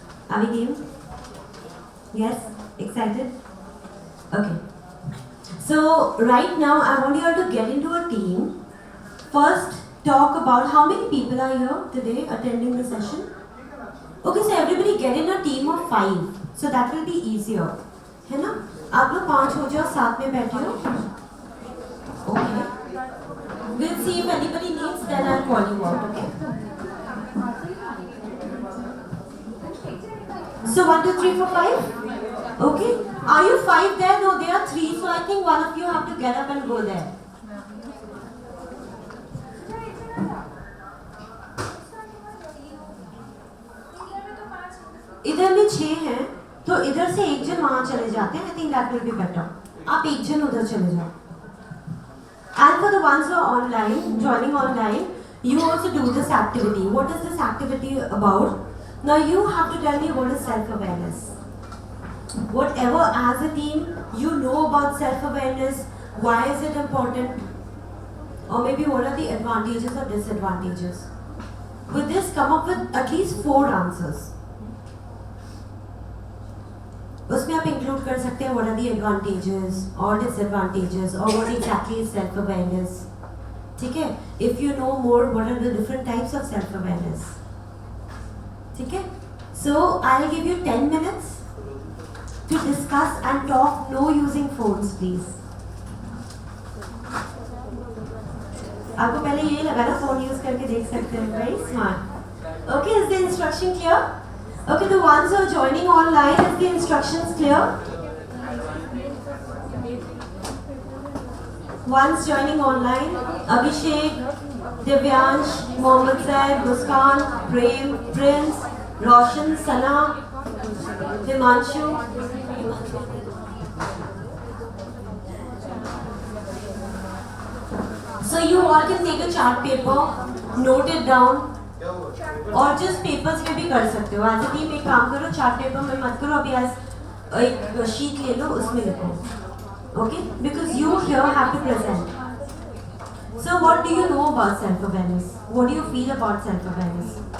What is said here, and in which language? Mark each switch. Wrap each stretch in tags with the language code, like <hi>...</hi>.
<en>Are we game? Yes? Excited? Okay. So right now I want you all to get into a team. First, talk about how many people are here today attending the session. Okay, so everybody get in a team of 5. So that will be easier.</en> <hi>है ना? आप लोग 5 हो जाओ, साथ में बैठे हो.</hi> <en>Okay. We'll see if anybody needs, then I'll call you out. Okay. So 1, 2, 3, 4, 5. Okay. Are you 5 there? No, there are 3. So I think one of you have to get up and go there.</en> <hi>इधर में 6 हैं, तो इधर से एक जन वहाँ चले जाते हैं.</hi> <en>I think that will be better.</en> <hi>आप एक जन उधर चले जाओ.</hi> <en>And for the ones who are online, joining online, you also do this activity. What is this activity about? Now you have to tell me what is self-awareness. Whatever as a team you know about self-awareness, why is it important? Or maybe what are the advantages or disadvantages? With this, come up with at least 4 answers.</en> <hi>उसमें आप include कर सकते हैं</hi> <en>what are the advantages or disadvantages or what exactly is self-awareness.</en> <hi>ठीक है?</hi> <en>If you know more, what are the different types of self-awareness?</en> <hi>ठीक है?</hi> <en>So I'll give you 10 minutes to discuss and talk, no using phones, please.</en> <hi>आपको पहले ये लगा ना phone use करके देख सकते हैं,</hi> <en>very smart. Okay, is the instruction clear? Okay, the ones who are joining online, is the instructions clear? Ones joining online, Abhishek, Divyansh, Mohammed Zaid, Muskan, Prem, Prince, Roshan, Sana, Himanshu. So you all can take a chart paper, note it down.</en> <hi>और जिस papers पे भी कर सकते हो.</hi> <en>as a team</en> <hi>एक काम करो, चार्ट पेपर में मत करो, अभी आज एक शीट ले लो, उसमें लिखो.</hi> <en>Okay, because you here have to present. So what do you know about self-awareness? What do you feel about self-awareness?</en>